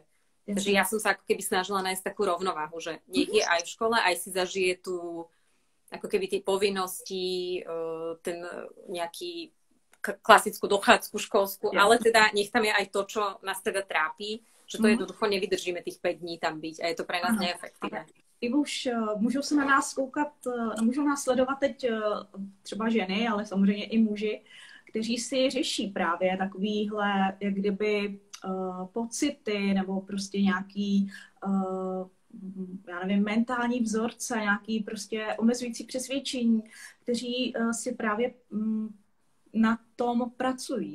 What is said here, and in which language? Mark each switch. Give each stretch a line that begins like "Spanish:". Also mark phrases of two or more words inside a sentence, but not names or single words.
Slovak: Takže ja som sa ako keby snažila nájsť takú rovnováhu, že nech je aj v škole, aj si zažije tú ako keby tie povinnosti, ten nejaký klasickú dochádzku školskú, ale teda nech tam je aj to, čo nás teda trápi, že to jednoducho nevydržíme tých 5 dní tam byť a je to pre nás neefektívne.
Czech: I už můžou se na nás koukat, můžou nás sledovat teď třeba ženy, ale samozřejmě i muži, kteří si řeší právě takovýhle, jak kdyby pocity nebo prostě nějaký já nevím, mentální vzorce, nějaký prostě omezující přesvědčení, kteří si právě na tom pracují.